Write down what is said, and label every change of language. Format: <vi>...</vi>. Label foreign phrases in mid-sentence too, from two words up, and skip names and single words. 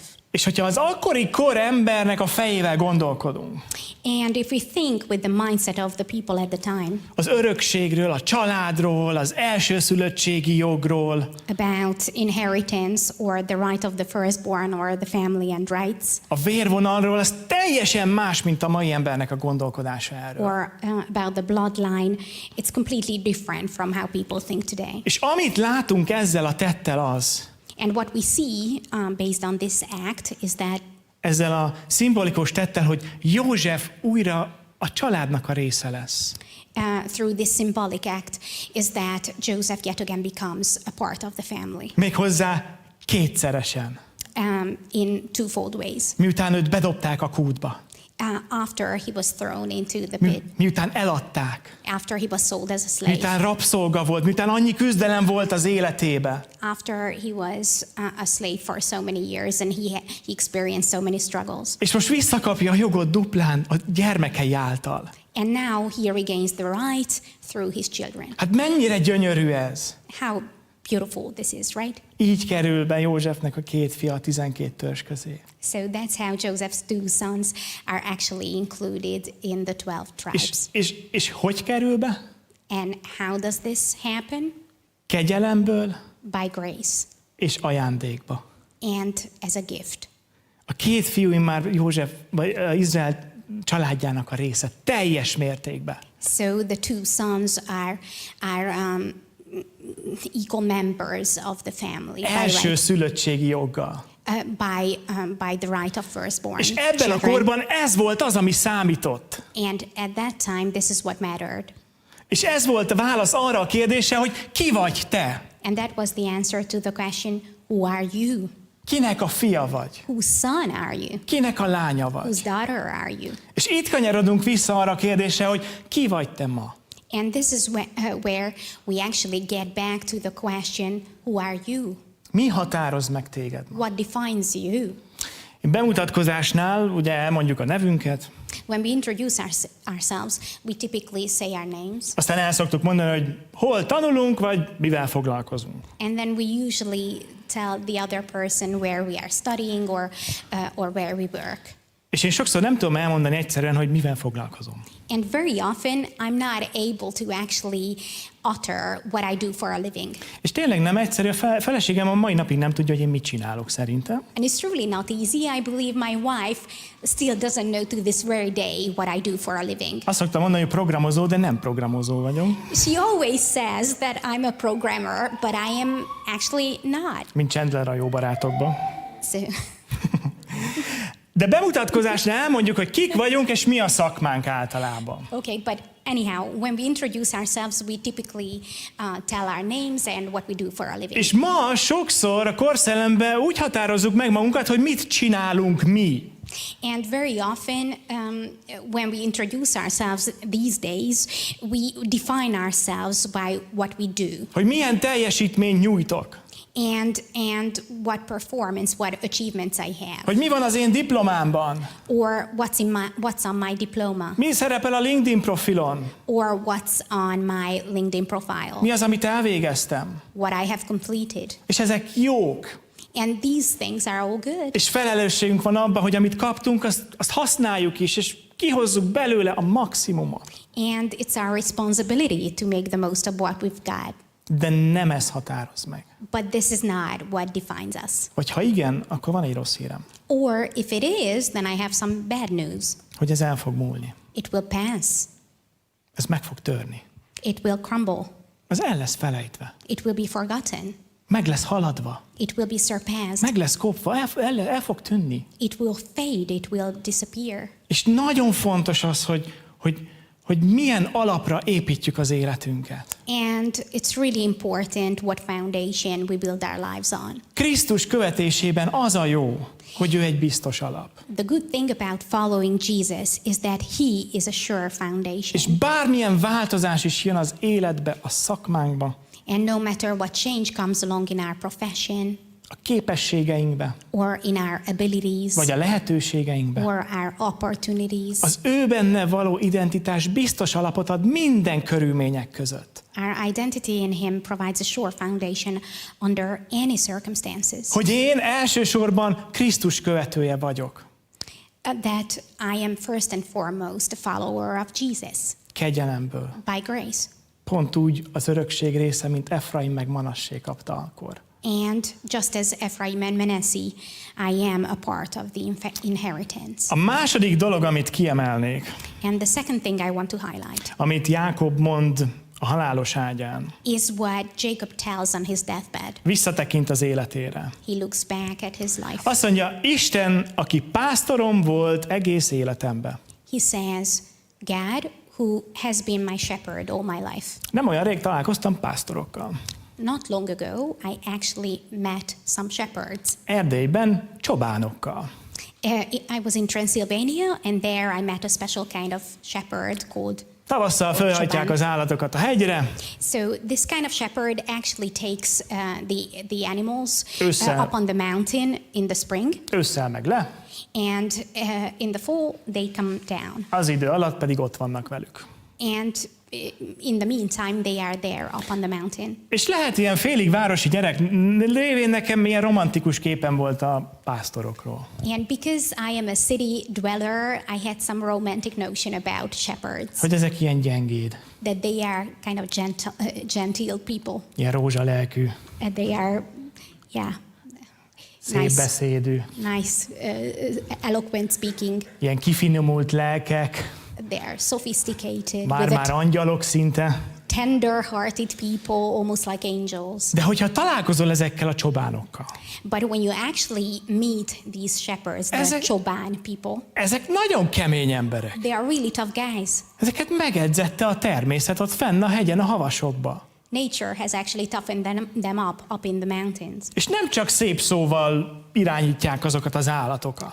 <hu>És hogyha az akkori kor embernek a fejével gondolkodunk,</hu> <en>And if we think with the mindset of the people at the time</en> <hu>az örökségről, a családról, az elsőszülöttségi jogról,</hu> <en>about inheritance or the right of the firstborn or the family and rights,</en> <hu>a vérvonalról, az teljesen más, mint a mai embernek a gondolkodása erről.</hu> <en>or about the bloodline, it's completely different from how people think today.</en> <hu>És amit látunk ezzel a tettel az,</hu> <en>And what we see based on this act is that</en> <hu>ezzel a szimbolikus tettel, hogy József újra a családnak a része lesz.</hu> <en>through this symbolic act is that Joseph yet again becomes a part of the family</en> <hu>Méghozzá kétszeresen.</hu> <en>in twofold ways.</en> <hu>Miután őt bedobták a kútba.</hu> <en>after he was thrown into the pit,</en> <hu>miután eladták,</hu> <en>after he was sold as a slave,</en> <hu>miután rabszolga volt, miután annyi küzdelem volt az életébe.</hu> <en>after he was a slave for so many years and he experienced so many struggles.</en> <hu>És most visszakapja a jogot duplán a gyermekei által.</hu> <en>And now he regains the right through his children.</en> <hu>Hát mennyire gyönyörű ez?</hu> <en>How beautiful this is, right?</en> <hu>Így kerül be Józsefnek a 2 fia a 12 törzs közé.</hu> <en>So that's how Joseph's 2 sons are actually included in the 12 tribes.</en> <hu>És hogy kerül be?</hu> <en>And how does this happen?</en> <hu>Kegyelemből</hu> <en>By grace</en> <hu>és ajándékba.</hu> <en>and as a gift.</en> <hu>A 2 fiú már József, vagy Izrael családjának a része teljes mértékben.</hu> <en>So the 2 sons are equal members of the family</en> <hu>Első szülöttségi joggal.</hu> <en>by the right of firstborn</en> <hu>És ebben a</hu> <en>children.</en> <hu>korban ez volt az, ami számított.</hu> <en>And at that time, this is what mattered.</en> <hu>És ez volt a válasz arra a kérdésre, hogy ki vagy te?</hu> <en>And that was the answer to the question, who are you?</en> <hu>Kinek a fia vagy?</hu> <en>Whose son are you?</en> <hu>Kinek a lánya vagy?</hu> <en>Whose daughter are you?</en> <hu>És itt kanyarodunk vissza arra a kérdésre, hogy ki vagy te ma?</hu> <en>And this is where we actually get back to the question, who are you?</en> <hu>Mi határoz meg téged ma?</hu> <en>What defines you?</en> <hu>Bemutatkozásnál ugye elmondjuk a nevünket,</hu> <en>When we introduce ourselves, we typically say our names,</en> <hu>aztán el szoktuk mondani, hogy hol tanulunk, vagy mivel foglalkozunk.</hu> <en>and then we usually tell the other person where we are studying or where we work.</en> <hu>És én sokszor nem tudom elmondani egyszerűen, hogy mivel foglalkozom.</hu> <en>And very often, I'm not able to actually utter what I do for a living.</en> <hu>És tényleg nem egyszerű, a feleségem a mai napig nem tudja, hogy én mit csinálok szerintem.</hu> <en>And it's truly not easy. I believe my wife still doesn't know to this very day what I do for a living.</en> <hu>Azt szoktam mondani, hogy programozó, de nem programozó vagyok.</hu> <en>She always says that I'm a programmer, but I am actually not.</en> <hu>Mint Chandler a Jó barátokban.</hu> <en>So,</en> <hu>De bemutatkozásnál elmondjuk, hogy kik vagyunk, és mi a szakmánk általában.</hu> <en>okay, but anyhow, when we introduce ourselves, we typically tell our names and what we do for a living.</en> <hu>És ma sokszor a korszellemben úgy határozzuk meg magunkat, hogy mit csinálunk mi.</hu> <en>And very often, when we introduce ourselves these days, we define ourselves by what we do.</en> <hu>Hogy milyen teljesítményt nyújtok.</hu> <en>And what performance, what achievements I have,</en> <hu>Hogy mi van az én diplomámban.</hu> <en>or what's on my diploma,</en> <hu>Mi szerepel a LinkedIn profilon.</hu> <en>or what's on my LinkedIn profile,</en> <hu>Mi az, amit elvégeztem.</hu> <en>what I have completed.</en> <hu>És ezek jók.</hu> <en>And these things are all good.</en> <hu>És felelősségünk van abban, hogy amit kaptunk, azt használjuk is, és kihozzuk belőle a maximumot.</hu> <en>And it's our responsibility to make the most of what we've got.</en> <hu>De nem ez határoz meg.</hu> <en>But this is not what defines us.</en> <hu>Vagy ha igen, akkor van egy rossz hírem.</hu> <en>Or if it is, then I have some bad news.</en> <hu>Hogy ez el fog múlni.</hu> <en>It will pass.</en> <hu>Ez meg fog törni.</hu> <en>It will crumble.</en> <hu>Ez el lesz felejtve.</hu> <en>It will be forgotten.</en> <hu>Meg lesz haladva.</hu> <en>It will be surpassed.</en> <hu>Meg lesz kopva. El fog tűnni.</hu> <en>It will fade. It will disappear.</en> <hu>És nagyon fontos az, hogy milyen alapra építjük az életünket.</hu> <en>And it's really important what foundation we build our lives on.</en> <hu>Krisztus követésében az a jó, hogy ő egy biztos alap.</hu> <en>The good thing about following Jesus is that he is a sure foundation.</en> <hu>És bármilyen változás is jön az életbe, a szakmánkba,</hu> <en>And no matter what change comes along in our profession,</en> <hu>a képességeinkbe,</hu> <en>or in our abilities,</en> <hu>vagy a lehetőségeinkbe,</hu> <en>or our opportunities,</en> <hu>az ő benne való identitás biztos alapot ad minden körülmények között.</hu> <en>our identity in him provides a sure foundation under any circumstances.</en> <hu>Hogy én elsősorban Krisztus követője vagyok.</hu> <en>That I am first and foremost a follower of Jesus</en> <hu>Kegyelemből.</hu> <en>by grace.</en> <hu>Pont úgy az örökség része, mint Efraim meg Manassé kapta akkor.</hu> <en>And just as Ephraim and Manasseh, I am a part of the inheritance.</en> <hu>A második dolog, amit kiemelnék,</hu> <en>And the second thing I want to highlight</en> <hu>amit Jákob mond a halálos ágyán,</hu> <en>is what Jacob tells on his deathbed.</en> <hu>visszatekint az életére.</hu> <en>He looks back at his life.</en> <hu>Azt mondja, Isten, aki pásztorom volt egész életemben.</hu> <en>He says, God, who has been my shepherd all my life.</en> <hu>Nem olyan rég találkoztam pásztorokkal.</hu> <en>Not long ago, I actually met some shepherds.</en> <hu>Erdélyben csobánokkal.</hu> <en>I was in Transylvania, and there I met a special kind of shepherd called.</en> <hu>Tavasszal fölhajtják az állatokat a hegyre.</hu> <en>So this kind of shepherd actually takes the animals</en> <hu>Ősszel.</hu> <en>up on the mountain in the spring,</en> <hu>Ősszel meg le,</hu> <en>and in the fall they come down.</en> <hu>az idő alatt pedig ott vannak velük.</hu> <en>And in the meantime, they are there up on the mountain.</en> <hu>És lehet ilyen félig városi gyerek révén nekem milyen romantikus képen volt a pásztorokról.</hu> <en>And because I am a city dweller, I had some romantic notion about shepherds.</en> <hu>Hogy ezek ilyen gyengéd,</hu> <en>That they are kind of gentile people.</en> <hu>ilyen rózsalelkű,</hu> <en>And they are, yeah,</en> <hu>szép beszédű,</hu> <en>nice, eloquent speaking.</en> <hu>ilyen kifinomult lelkek,</hu> <en>They are sophisticated,</en> <hu>már angyalok szinte.</hu> <en>tender-hearted people, almost like angels.</en> <hu>De hogyha találkozol ezekkel a csobánokkal,</hu> <en>But when you actually meet these shepherds, the choban people,</en> <hu>ezek nagyon kemény emberek.</hu> <en>they are really tough guys.</en> <hu>Ezeket megedzette a természet ott fenn a hegyen, a havasokba.</hu> <en>Nature has actually toughened them up in the mountains.</en> <hu>És nem csak szép szóval irányítják azokat az állatokat.</hu>